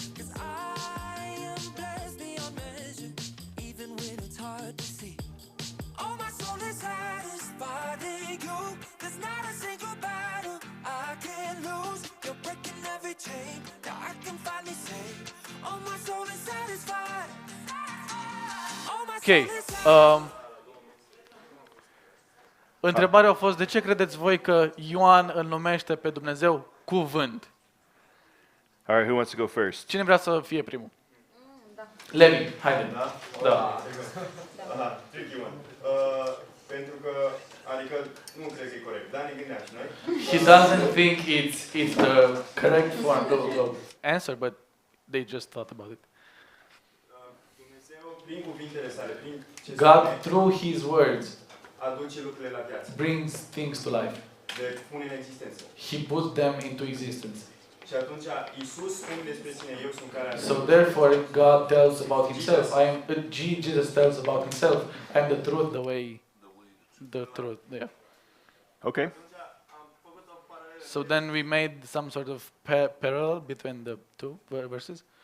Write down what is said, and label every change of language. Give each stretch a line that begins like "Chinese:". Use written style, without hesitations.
English: 'Cause I am blessed beyond measure, even when it's hard to see. Oh, my soul is satisfied in you. There's not a single battle I can't lose. You're breaking every chain. Now I can finally say, oh, my soul is satisfied. Oh, my Ok. soul is satisfied.
Romanian: Întrebarea a fost, de ce credeți voi că Ioan îl numește pe Dumnezeu cuvânt?
English: All right, who wants to go first?
Romanian: Cine vrea să fie primul? Levi, haide. Da.
English: Aha, tricky one.
Romanian: Pentru că, adică, nu cred că e corect, dar ne gândeam și noi.
English: He doesn't think it's the correct form of answer, but they just thought about it.
Romanian: Dumnezeu, prin cuvintele sale, prin ce
English: God,
Romanian: spune,
English: through His words,
Romanian: aduce lucrurile la viață,
English: brings things to life.
Romanian: le pune în existență.
English: He puts them into existence.
Romanian: Și atunci, Iisus spune despre sine, eu sunt calea.
English: So therefore, God tells about Himself. Jesus tells about Himself. I am the truth, the way, the truth. Yeah. Okay. So then we made some sort of parallel between the two verses.